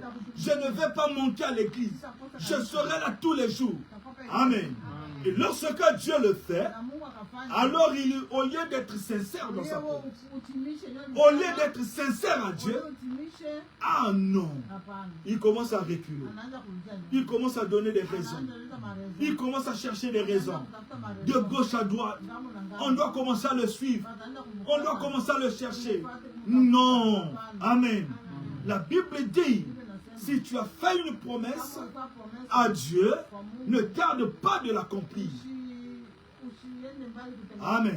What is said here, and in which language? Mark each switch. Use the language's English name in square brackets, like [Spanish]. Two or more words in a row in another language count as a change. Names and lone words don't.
[French] Je ne vais pas manquer à l'église. Je serai là tous les jours. Amen. Et lorsque Dieu le fait, alors au lieu d'être sincère dans sa parole, au lieu d'être sincère à Dieu, Ah non. [Swahili] hapana. [French] Il commence à reculer. [Swahili] Anaanza kurudia nyuma. [French] Il commence à donner des raisons. [Swahili] Anaanza kuleta marezo. [French] Il commence à chercher des raisons. [Swahili] Kutafuta marezo. [French] De gauche à droite. [Swahili] Ngambo na ngambo. [French] On doit commencer à le suivre. [Swahili] Wataenda [French] On doit [Swahili] kumfuata. [French] commencer à le chercher. Non. Amen. La Bible dit, si tu as fait une promesse à Dieu, ne tarde pas de l'accomplir. Amen.